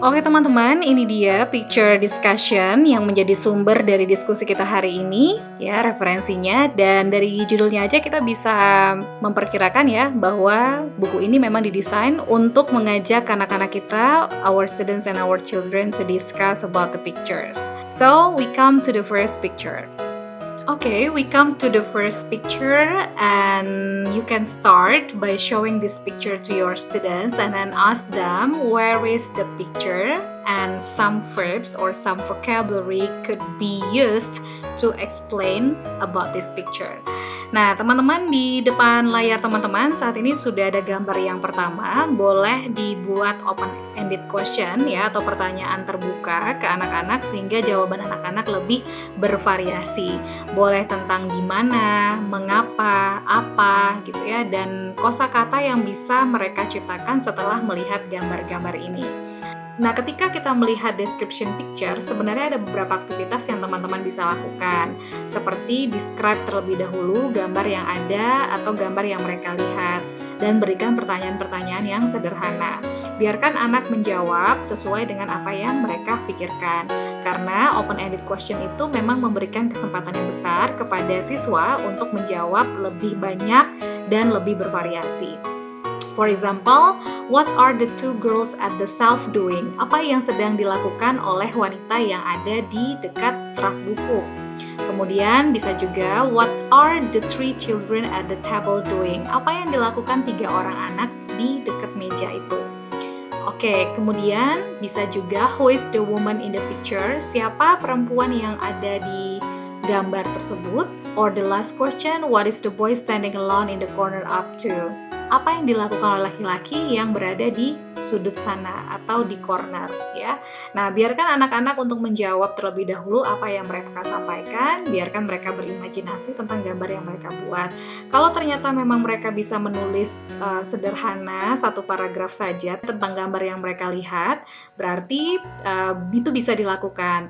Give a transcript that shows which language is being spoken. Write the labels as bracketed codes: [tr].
[id] Oke teman-teman, ini dia picture discussion yang menjadi sumber dari diskusi kita hari ini ya, referensinya, dan dari judulnya aja kita bisa memperkirakan ya bahwa buku ini memang didesain untuk mengajak anak-anak kita, [en] our students and our children, to discuss about the pictures. So we come to the first picture. Okay, we come to the first picture, and you can start by showing this picture to your students and then ask them where is the picture, and some verbs or some vocabulary could be used to explain about this picture. [id] Nah, teman-teman, di depan layar teman-teman saat ini sudah ada gambar yang pertama. Boleh dibuat open-ended question ya, atau pertanyaan terbuka ke anak-anak sehingga jawaban anak-anak lebih bervariasi. Boleh tentang di mana, mengapa, apa gitu ya, dan kosakata yang bisa mereka ciptakan setelah melihat gambar-gambar ini. Nah, ketika kita melihat description picture, sebenarnya ada beberapa aktivitas yang teman-teman bisa lakukan, seperti describe terlebih dahulu gambar yang ada atau gambar yang mereka lihat, dan berikan pertanyaan-pertanyaan yang sederhana. Biarkan anak menjawab sesuai dengan apa yang mereka pikirkan, karena open-ended question itu memang memberikan kesempatan yang besar kepada siswa untuk menjawab lebih banyak dan lebih bervariasi. [en] For example, what are the two girls at the shelf doing? [id] Apa yang sedang dilakukan oleh wanita yang ada di dekat rak buku? Kemudian bisa juga, [en] what are the three children at the table doing? [id] Apa yang dilakukan 3 orang anak di dekat meja itu? Oke, kemudian bisa juga, [en] who is the woman in the picture? [id] Siapa perempuan yang ada di gambar tersebut? [en] Or the last question, what is the boy standing alone in the corner up to? [id] Apa yang dilakukan oleh laki-laki yang berada di sudut sana atau di corner ya. Nah, biarkan anak-anak untuk menjawab terlebih dahulu apa yang mereka sampaikan, biarkan mereka berimajinasi tentang gambar yang mereka buat. Kalau ternyata memang mereka bisa menulis sederhana satu paragraf saja tentang gambar yang mereka lihat, berarti itu bisa dilakukan.